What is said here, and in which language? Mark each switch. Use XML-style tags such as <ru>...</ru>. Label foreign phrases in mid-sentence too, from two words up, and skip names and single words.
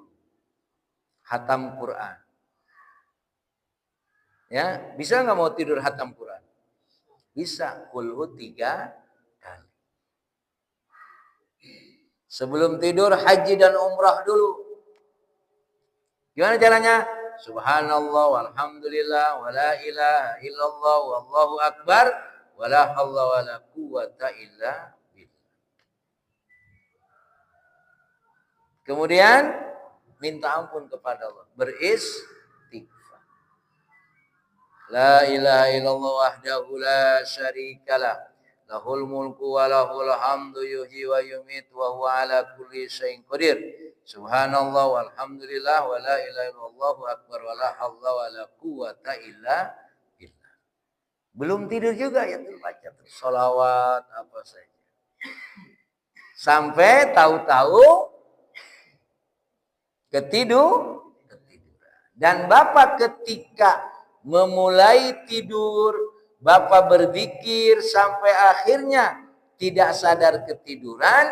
<id>Hatam Quran. Ya, bisa nggak mau tidur hatam Quran? Bisa, kulhu 3 kali. Sebelum tidur haji dan umrah dulu. Gimana caranya?</id> <ar>سبحان الله والحمد لله ولا إله إلا الله والله أكبر ولا حول ولا قوة إلا بالله.</ar> <id>Kemudian minta ampun kepada Allah, beristighfar.</id> <ar>لا إله إلا الله وحده لا شريك له له الملك وله الحمد يحيي ويميت وهو على كل شيء قدير. سبحان الله والحمد لله ولا إله إلا الله أكبر ولا حول ولا قوة إلا بالله.</ar> <id>Belum tidur juga ya terbaca sholawat apa saja. Sampai tahu-tahu ketiduran. Dan Bapak ketika memulai tidur, Bapak berzikir sampai akhirnya tidak sadar ketiduran.</id>